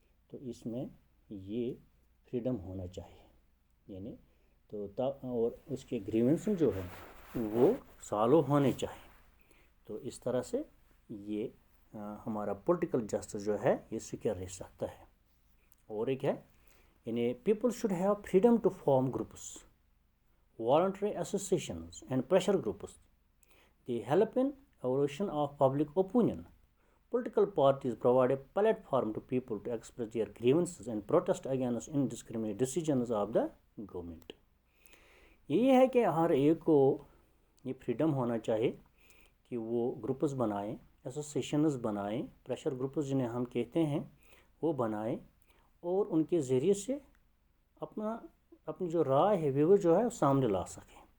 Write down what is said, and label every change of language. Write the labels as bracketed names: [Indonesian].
[Urdu] تو اس میں یہ فریڈم ہونا چاہیے. یعنی تو اور اس کے گریونس جو ہے وہ سالو ہونے چاہیے. تو اس طرح سے یہ ہمارا پولیٹیکل جسٹس جو ہے یہ سیکیور رہ سکتا ہے. اور ایک ہے یعنی [English] People should have freedom to form groups, voluntary associations and pressure groups. They help in evolution of public opinion. Political parties provide a platform to people to express their grievances and protest against indiscriminate decisions of the government. [Urdu] یہی ہے کہ ہر ایک کو یہ freedom ہونا چاہیے کہ وہ گروپس بنائیں، ایسوسیشنز بنائیں، پریشر گروپس جنہیں ہم کہتے ہیں وہ بنائیں، اور ان کے ذریعے سے اپنی جو رائے ہے وہ جو ہے سامنے لا سکیں.